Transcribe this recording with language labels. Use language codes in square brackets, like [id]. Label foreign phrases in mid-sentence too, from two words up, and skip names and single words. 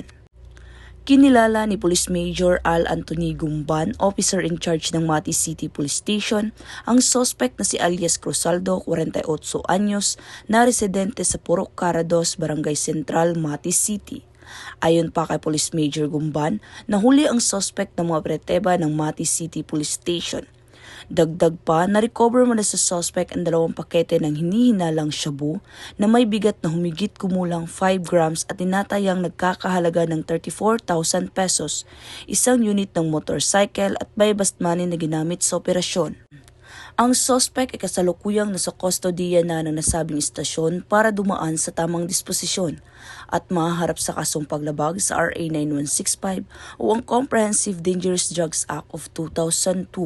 [tl] Kinilala ni Police Major Al Anthony Gumban, [en] officer in charge [tl] ng Mati City Police Station, ang suspect na si alias Crusaldo, 48 anyos, na residente sa Purok Carados, Barangay Central, Mati City. Ayon pa kay Police Major Gumban, nahuli ang suspect ng mga preteba ng Mati City Police Station. Dagdag pa, na-recover muna sa suspect ang 2 pakete ng hinihinalang shabu na may bigat na humigit kumulang 5 grams at tinatayang nagkakahalaga ng 34,000 pesos, isang unit ng motorcycle at [en] bypass money [tl] na ginamit sa operasyon. Ang suspect ay kasalukuyang nasa kustodiya na ng nasabing istasyon para dumaan sa tamang disposisyon at maharap sa kasong paglabag sa RA 9165 o ang Comprehensive Dangerous Drugs Act of 2002.